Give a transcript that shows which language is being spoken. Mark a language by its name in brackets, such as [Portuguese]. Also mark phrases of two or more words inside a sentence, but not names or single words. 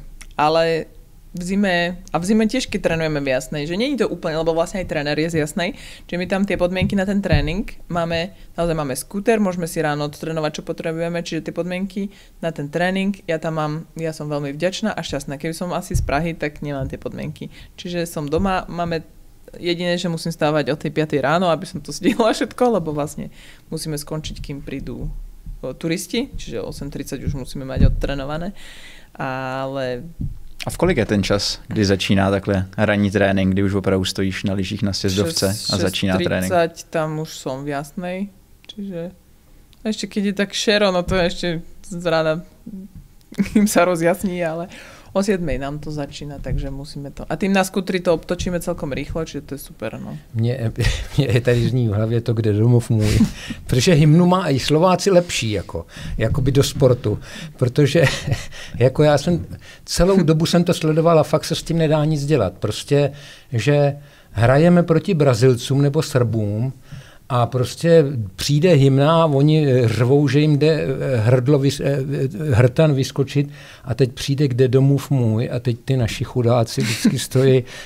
[Slovak] Ale v zime tiež, keď trénujeme v Jasnej, že nie je to úplne, lebo vlastne aj tréner je z Jasnej, čiže my tam tie podmienky na ten tréning máme skúter, môžeme si ráno odtrénovať, čo potrebujeme, čiže tie podmienky na ten tréning, ja som veľmi vďačná a šťastná. Keby som asi z Prahy, tak nemám tie podmienky. Čiže som doma, máme jediné, že musím stávať o tej 5 ráno, aby som to stihla všetko, lebo vlastne musíme skončiť, kým prídu turisti, čiže 8:30 už musíme mať odtrénované, ale... [Czech] A v kolik je ten čas, kdy začíná takhle ranní trénink, kdy už opravdu stojíš na lyžích na sjezdovce a začíná trénink? [Slovak] 6:30 tam už som v Jasnej, čiže ešte keď je tak šero, no to ešte z rána im sa rozjasní, ale o 7 nám to začína, takže musíme to. A tým na skutri to obtočíme celkom rýchlo, čiže to je super, no. [Czech] Mně je tady zní v hlavě to, kde domov můj. Protože hymnu má i Slováci lepší, jako by do sportu. Protože jako já jsem celou dobu jsem to sledoval a fakt se s tím nedá nic dělat. Prostě, že hrajeme proti Brazilcům nebo Srbům a prostě přijde hymna a oni řvou, že jim jde hrtan vyskočit a teď přijde kde domův můj a teď ty naši chudáci vždycky stojí.